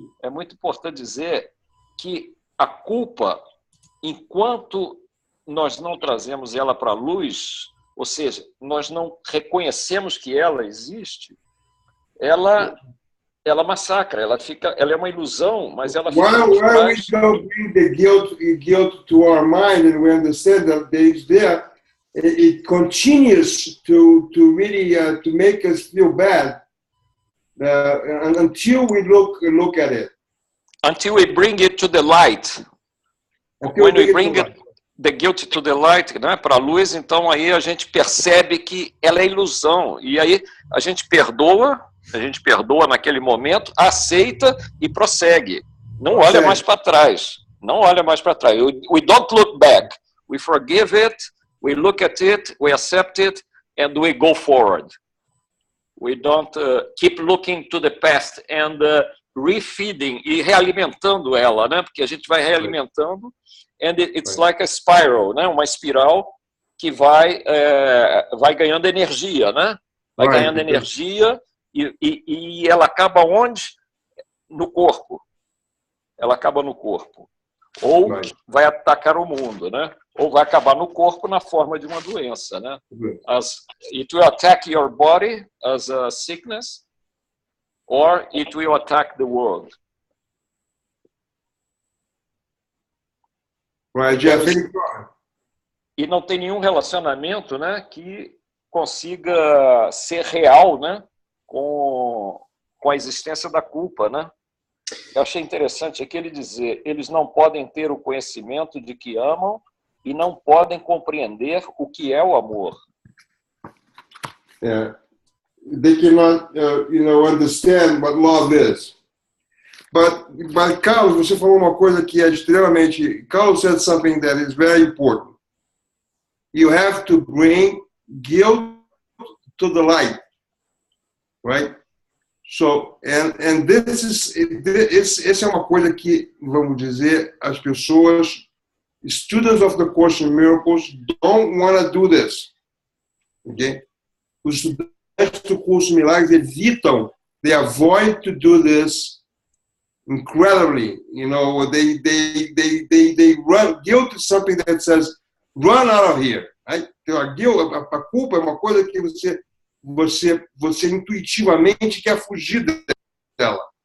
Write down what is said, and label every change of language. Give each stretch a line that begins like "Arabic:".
Portuguese: É muito importante dizer que a culpa, enquanto nós não trazemos ela para a luz, ou seja, nós não reconhecemos que ela existe, ela massacra, ela é uma ilusão, mas ela fica...
English: Why we don't bring the guilt to our mind and we understand that it's there, it continues to really to make us feel bad until we look at it. Until we bring it to the light. When we bring the guilt to the light,
Portuguese: né, para a luz, então aí a gente percebe que ela é ilusão. E aí a gente perdoa A gente perdoa naquele momento, aceita e prossegue. Não olha mais para trás. Não olha mais para trás.
English: We don't look back. We forgive it, we look at it, we accept it, and we go forward. We don't keep looking to the past and refeeding
Portuguese: e realimentando ela, né? Porque a gente vai realimentando,
English: and it's like a spiral,
Portuguese: né? Uma espiral que vai ganhando energia, né? Vai ganhando energia e ela acaba onde? No corpo. Ela acaba no corpo. Ou vai atacar o mundo, né? Ou vai acabar no corpo na forma de uma doença, né?
English: It will attack your body as a sickness, or it will attack the world. Right, Jeff.
Portuguese: E não tem nenhum relacionamento, né, que consiga ser real, né, com a existência da culpa, né? Eu achei interessante aqui ele dizer, eles não podem ter o conhecimento de que amam e não podem compreender o que é o amor.
English: Yeah. They cannot, understand what love is.
Portuguese: But Carlos, você falou uma coisa que é extremamente...
English: Carlos said something that is very important. You have to bring guilt to the light, right? So, and
Portuguese: essa é uma coisa que, vamos dizer, as pessoas,
English: students of the Course in Miracles, don't want to do this. Okay?
Portuguese: Os estudantes do Curso em Milagres evitam,
English: they avoid to do this incredibly. You know, they run. Guilt is something that says, run out of here. Right?
Portuguese: Então, a culpa é uma coisa que você intuitivamente quer fugir dela.